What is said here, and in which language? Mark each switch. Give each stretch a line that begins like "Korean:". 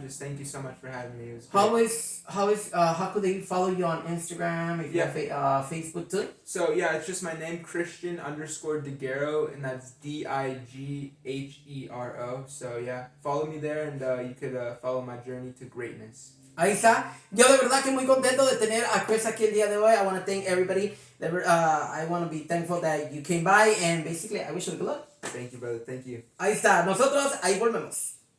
English: Just thank you so much for having me. It was great. How could they follow you on Instagram? If you have Facebook too? So it's just my name, Christian_Dighero, and that's Dighero. So follow me there, and you could follow my journey to greatness.
Spanish: Ahí está. Yo de verdad que muy contento de tener a Chris aquí el día de hoy.
English: I want to thank everybody. I want to be thankful that you came by, and basically I wish you good luck. Thank you, brother. Thank you.
Spanish: Ahí está. Nosotros ahí volvemos.